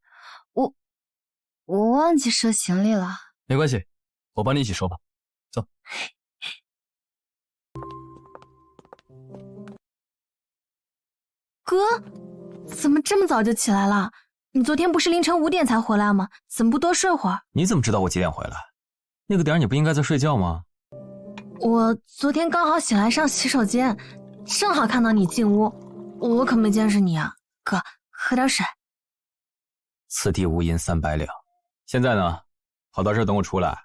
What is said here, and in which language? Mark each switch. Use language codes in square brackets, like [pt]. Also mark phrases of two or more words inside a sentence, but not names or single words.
[zh] 我忘記收行李了。沒關係，我幫你一起收吧。走。哥，怎麼這麼早就起來了？你昨天不是凌晨5點才回來嗎？怎麼不多睡會兒？你怎麼知道我幾點回來？那個點你不應該在睡覺嗎？我昨天剛好醒來上洗手間，正好看到你進屋，我可沒見識你啊。哥，喝點水。此地無銀300兩。現在呢，跑到這兒等我出來。